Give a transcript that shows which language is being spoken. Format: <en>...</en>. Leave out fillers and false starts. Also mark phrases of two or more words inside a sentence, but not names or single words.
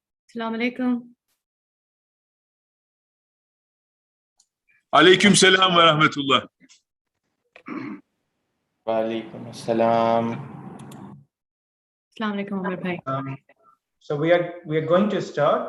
<ar>السلام عليكم. عليكم السلام ورحمة الله. وعليكم السلام. السلام عليكم, Amir bhai.</ar> <en>So we are going to start.</en>